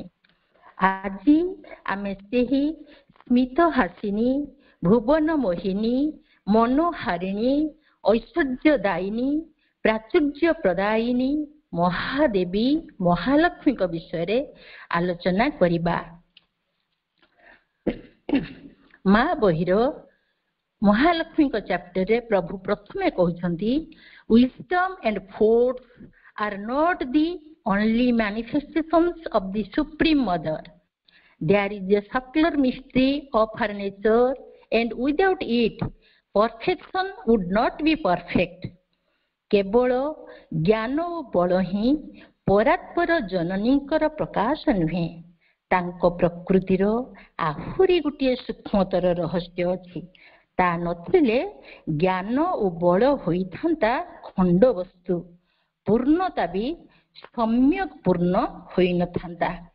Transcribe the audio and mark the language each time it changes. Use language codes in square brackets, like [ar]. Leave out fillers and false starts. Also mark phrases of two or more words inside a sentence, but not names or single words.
[or] ଆଜି ଆମେ ସେହି ସ୍ମିତହାସିନୀ, ଭୁବନ ମୋହିନୀ, ମନୋହାରିଣୀ, ଐଶ୍ୱର୍ଯ୍ୟଦାୟିନୀ, ପ୍ରାଚୁର୍ଯ୍ୟ ପ୍ରଦାୟିନୀ ମହାଦେବୀ ମହାଲକ୍ଷ୍ମୀଙ୍କ ବିଷୟରେ ଆଲୋଚନା କରିବା। ମା ବହିର ମହାଲକ୍ଷ୍ମୀଙ୍କ ଚାପ୍ଟରରେ ପ୍ରଭୁ ପ୍ରଥମେ କହୁଛନ୍ତି, [en] wisdom and force are not the only manifestations of the Supreme Mother. There is a subtler mystery of her nature, and without it, perfection would not be perfect. [or] କେବଳ ଜ୍ଞାନ ଓ ବଳ ହିଁ ପରାତ୍ପର ଜନନୀଙ୍କର ପ୍ରକାଶ ନୁହେଁ, ତାଙ୍କ ପ୍ରକୃତିର ଆହୁରି ଗୋଟିଏ ସୂକ୍ଷ୍ମତର ରହସ୍ୟ ଅଛି। ତା ନଥିଲେ ଜ୍ଞାନ ଓ ବଳ ହୋଇଥାନ୍ତା ଖଣ୍ଡ ବସ୍ତୁ, ପୂର୍ଣ୍ଣତା ବି ସମ୍ୟକ୍ ପୂର୍ଣ୍ଣ ହୋଇନଥାନ୍ତା।